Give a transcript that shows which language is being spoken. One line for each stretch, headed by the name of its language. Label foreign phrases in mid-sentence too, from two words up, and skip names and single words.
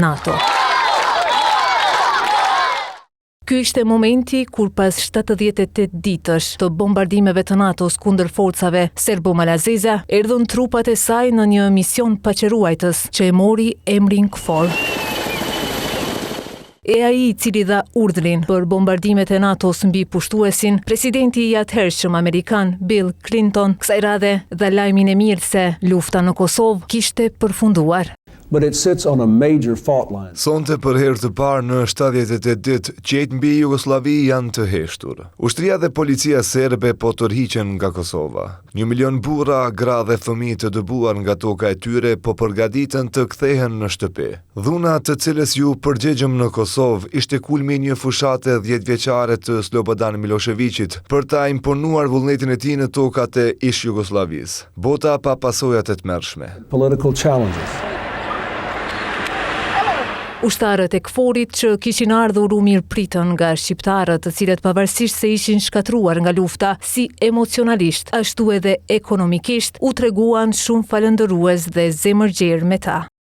Albanian: Ky ishte momenti kur pas 78 ditësh të bombardimeve të NATO-s kundër forcave serbo-malazeze, erdhën trupat e saj në një mision paqëruajtës që e mori emrin KFOR. E ai i cili dha urdhrin për bombardimet e NATO-s mbi pushtuesin, presidenti i atëhershëm amerikan Bill Clinton, kësaj radhe dha lajmin e mirë se lufta në Kosovë kishte përfunduar.
English: But it sits on a major fault line.
Albanian: Sonte për herë të parë në 78 ditë, qejt mbi Jugosllavi janë të heshtur. Ushtria dhe policia serbe po tërhiqen nga Kosova. 1 milion burra, gra dhe fëmijë të dëbuar nga toka e tyre po përgatiten të kthehen në shtëpi. Dhuna të cilës ju përgjegjëm në Kosovë ishte kulmi një fushate 10-vjeçare të Slobodan Miloševićit për ta imponuar vullnetin e tij në tokat e ish Jugosllavisë. Bota pa pasojat e tmerrshme.
English: Political challenges.
Albanian: Ushtarët e KFOR-it që kishin ardhur u mirëpritën nga shqiptarët, të cilët pavarësisht se ishin shkatruar nga lufta, si emocionalisht, ashtu edhe ekonomikisht, u treguan shumë falëndërues dhe zemërgjerë me ta.